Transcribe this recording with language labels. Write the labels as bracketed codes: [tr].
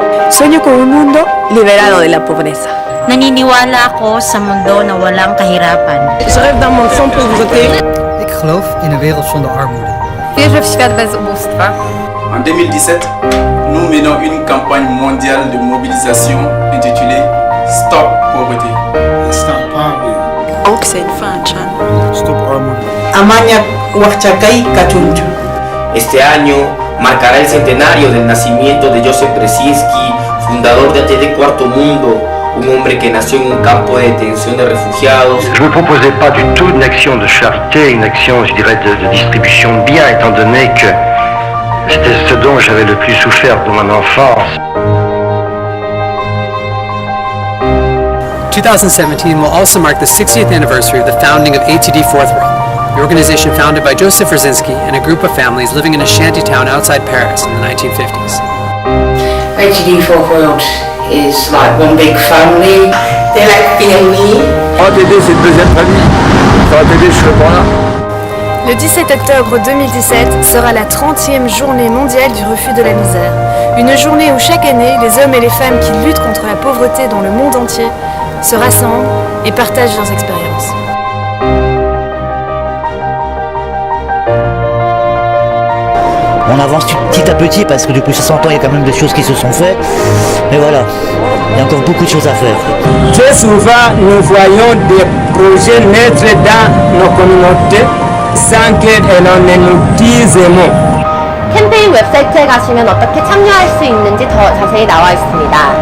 [es] Sueño con un mundo liberado de la pobreza. [tl] Naniniwala ako sa mundo na walang kahirapan. [fr] Je rêve d'un monde sans pauvreté. [nl] Ik geloof in een wereld zonder armoede. [pl] Wierzę w świat bez ubóstwa. [fr] En 2017, nous menons une campagne mondiale de mobilisation intitulée Stop Poverty. [en] Stop Poverty. Ook zijn fanchan. [nl] Stop armoede. [qu] Amanya Huachakai Kachunchu. [es] Este año marcará el centenario del nacimiento de Joseph Brzezinski, fundador de ATD Cuarto Mundo, un hombre que nació en un campo de detención de refugiados. [fr] Je ne vous proposais pas du tout une action de charité, une action, je dirais, de distribution de biens, étant donné que c'était ce dont j'avais le plus souffert de mon enfance. [en] 2017 will also mark the 60th anniversary of the founding of ATD Fourth World, the organization founded by Joseph Brzezinski and a group of families living in a shanty town outside Paris in the 1950s. ATD Fourth World is like one big family. They like being me. [fr] ATD, c'est une deuxième famille. Sans ATD, je serais pas là. Le 17 octobre 2017 sera la 30e journée mondiale du refus de la misère. Une journée où chaque année, les hommes et les femmes qui luttent contre la pauvreté dans le monde entier se rassemblent et partagent leurs expériences. On avance petit à petit parce que depuis 60 ans, il y a quand même des choses qui se sont faites. Mais voilà, il y a encore beaucoup de choses à faire. Très souvent, nous voyons des projets naître dans nos communautés sans qu'on ne nous dise un mot. [ko] 캠페인 웹사이트에 가시면 어떻게 참여할 수 있는지 더 자세히 나와 있습니다.